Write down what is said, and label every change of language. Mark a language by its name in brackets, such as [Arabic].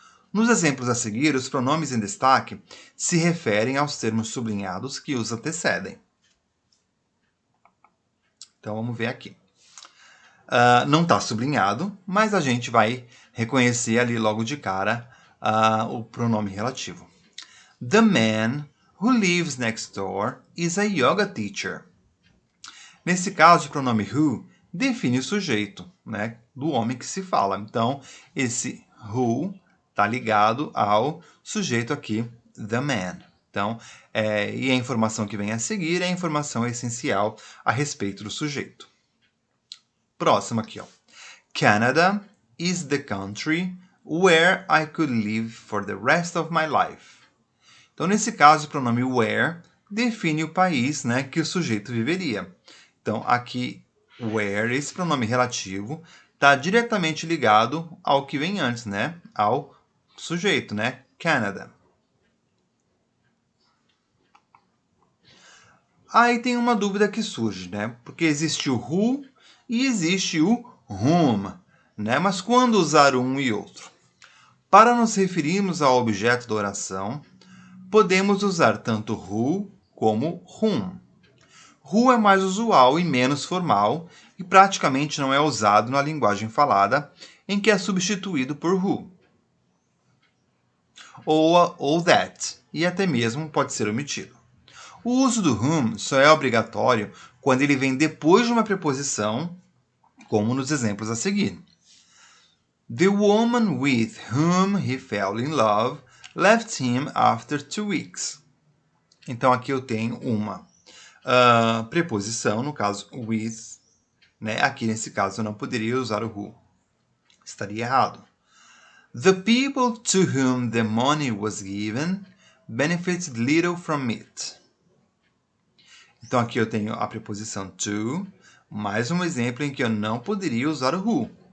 [Portuguese] Nos exemplos a seguir, os pronomes em destaque se referem aos termos sublinhados que os antecedem. Então vamos ver aqui. Não está sublinhado, mas a gente vai reconhecer ali logo de cara o pronome relativo. [English] The man who lives next door is a yoga teacher. [Portuguese] Nesse caso, o pronome who define o sujeito, né, do homem que se fala. Então, esse who está ligado ao sujeito aqui, the man. Então, e a informação que vem a seguir é a informação essencial a respeito do sujeito. Próximo aqui, ó. [English] Canada is the country where I could live for the rest of my life. [Portuguese] Então, nesse caso, o pronome where define o país, né, que o sujeito viveria. Então, aqui, where, esse pronome relativo, está diretamente ligado ao que vem antes, né, ao sujeito, né, Canada. Aí tem uma dúvida que surge, né, porque existe o who e existe o whom, né, mas quando usar um e outro? Para nos referirmos ao objeto da oração, podemos usar tanto who como whom. Who é mais usual e menos formal e praticamente não é usado na linguagem falada, em que é substituído por who. Ou that, e até mesmo pode ser omitido. O uso do whom só é obrigatório quando ele vem depois de uma preposição, como nos exemplos a seguir. [English] The woman with whom he fell in love left him after 2 weeks. [Portuguese] Então aqui eu tenho uma preposição, no caso with, né? Aqui nesse caso eu não poderia usar o who. Estaria errado. [English] The people to whom the money was given benefited little from it. [Portuguese] Então aqui eu tenho a preposição to, mais um exemplo em que eu não poderia usar o who.